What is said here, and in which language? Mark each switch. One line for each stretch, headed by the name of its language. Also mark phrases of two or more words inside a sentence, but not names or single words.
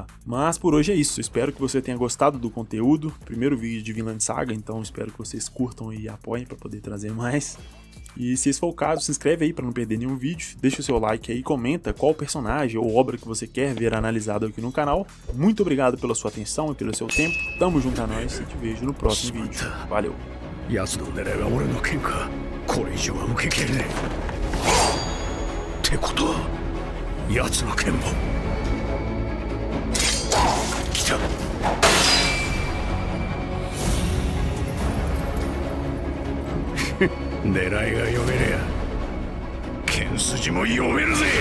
Portuguese: Mas por hoje é isso, espero que você tenha gostado do conteúdo, primeiro vídeo de Vinland Saga, então espero que vocês curtam e apoiem para poder trazer mais. E se esse for o caso, se inscreve aí para não perder nenhum vídeo, deixa o seu like aí, comenta qual personagem ou obra que você quer ver analisado aqui no canal. Muito obrigado pela sua atenção e pelo seu tempo, tamo junto a nós e te vejo no próximo vídeo. Valeu!
Japanese: 奴の狙いは俺の剣か。これ以上は受けきれねえ。ってことは奴の剣も来た。狙いが読めりゃ剣筋も読めるぜ。